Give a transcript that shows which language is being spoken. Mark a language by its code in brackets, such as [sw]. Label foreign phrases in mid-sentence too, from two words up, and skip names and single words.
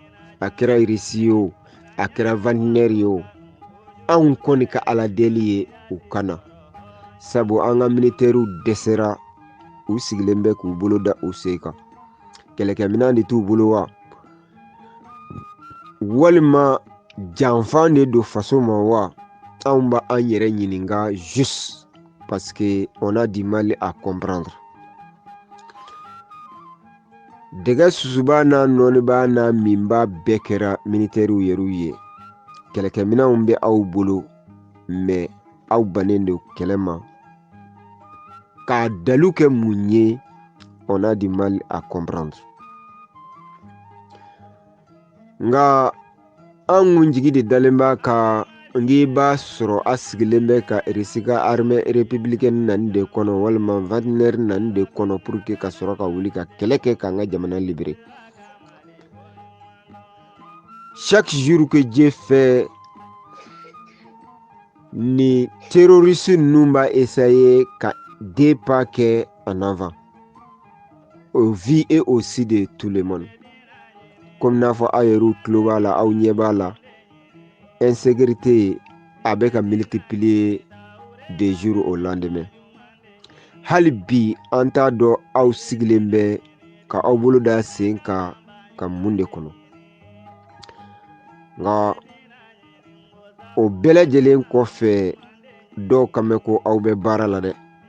[bm] A kɛra Irisi ye o, a kɛra Wagner ye o, anw kɔni ka Ala deli ye u kan na. Sabu an ka militaires dɛsɛra, u sigilen bɛ k'u bolo da u sen kan. Kɛlɛkɛminɛn de t'u bolo wa? Walima janfan de don faso ma wa? Anw b'an yɛrɛ ɲininka [fr] juste parce que on a du mal à comprendre. [bm] Dɛgɛ susuba n'a nɔniba n'a minba bɛɛ kɛra militaires yɛrɛw ye. Kɛlɛkɛminɛnw bɛ aw bolo, mais aw bannen don kɛlɛ ma. K'a dalu kɛ mun ye? [fr] On a du mal à comprendre. [bm] Nka an kun jigi de dalen b'a kan n'i b'a sɔrɔ a sigilen bɛ ka Irisi ka [fr] armée républicaine [bm] nani de kɔnɔ walima Wagner nani de kɔnɔ [fr] pour que [bm] ka sɔrɔ ka wuli ka kɛlɛ kɛ k'an ka jamana libérer. [fr] Chaque jour que Dieu fait, ni terroristes [bm] ninnu b'a [fr] essayer ka deux pas kɛ en avant au vu et au su de tout le monde. [bm] Comme n'a fɔ aw yɛrɛw tulo b'a la, aw ɲɛ b'a la, insécurité a bɛ ka multiplier [fr] de jour au lendemain. [bm] Hali bi an t'a dɔn aw sigilen bɛ ka aw bolo da sen kan ka mun de kɔnɔ. Nka o bɛɛ lajɛlen kɔfɛ dɔw kan mɛn ko aw bɛ baara la dɛ.